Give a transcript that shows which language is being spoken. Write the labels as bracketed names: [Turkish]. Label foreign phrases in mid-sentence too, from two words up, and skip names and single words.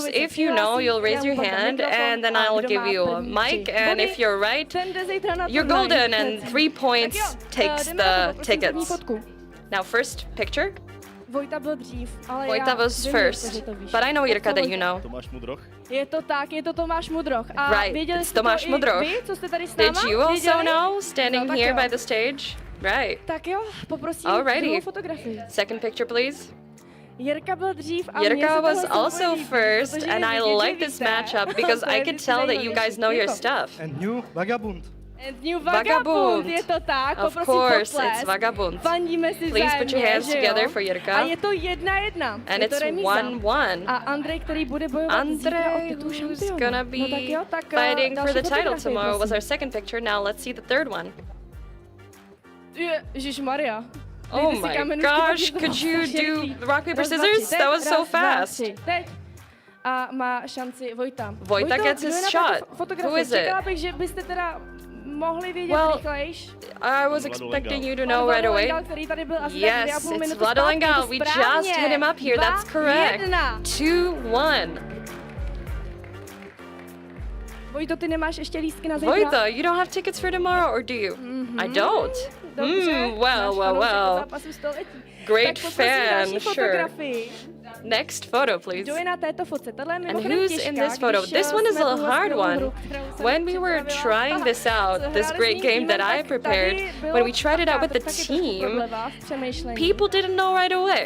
[English] If you know, you'll raise your hand, and then I'll give you a mic, and if you're right, you're golden, and 3 points takes the tickets. Now, first picture. Vojta was first, but I know, Jirka, that you know. [Czech] Je to tak, je to Tomáš Mudroch. [English] Right, it's Tomáš Mudroch. Did you also know, standing here by the stage? Right. [Czech] Tak jo, poprosím [English] alrighty. [Czech] Fotografii. [English] Second picture, please. [Czech] Jirka byl dřív a [English] Jirka was also first, and I like this matchup because I could tell that you guys know your stuff. And new Vagabund. And new Vagabund, [Czech] je to tak, [English] of course, it's Vagabund. Please put your hands together for Jirka. [Czech] A je to 1-1. [English] And it's 1-1. [Czech] A Andrej, který bude bojovat zítra o titul šampiona. [English] Who's gonna be fighting for the title tomorrow was our second picture. Now let's see the third one. [Czech] Ježišmarja. [English] Oh my gosh, could you do rock, paper, scissors? That was so fast. [Czech] A má šanci Vojta. [English] Vojta gets his shot. Who is it? [Czech] Čekala bych, že byste teda mohli vědět rychlejš. [English] I was expecting you to know right away. Yes, it's Vlado Langal. We just hit him up here. That's correct. 2-1. [Czech] Vojto, ty nemáš ještě lístky na zítra? [English] Vojta, you don't have tickets for tomorrow, or do you? I don't. Well. Great fan, sure. Next photo, please. And who's in this photo? This one is a hard one. When we were trying this out, this great game that I prepared, when we tried it out with the team, people didn't know right away.